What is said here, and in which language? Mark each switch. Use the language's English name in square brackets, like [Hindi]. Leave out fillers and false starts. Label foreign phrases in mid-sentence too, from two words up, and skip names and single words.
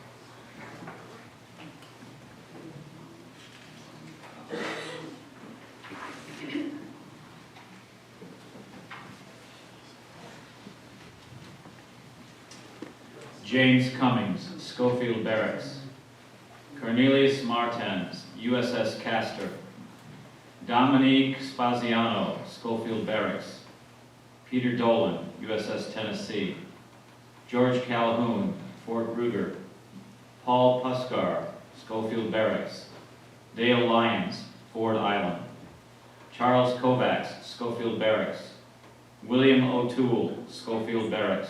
[English] James Cummings, Schofield Barracks. Cornelius Martens, USS Castor. Dominique Spaziano, Schofield Barracks. Peter Dolan, USS Tennessee. George Calhoun, Fort Ruger. Paul Puskar, Schofield Barracks. Dale Lyons, Ford Island. Charles Kovacs, Schofield Barracks. William O'Toole, Schofield Barracks.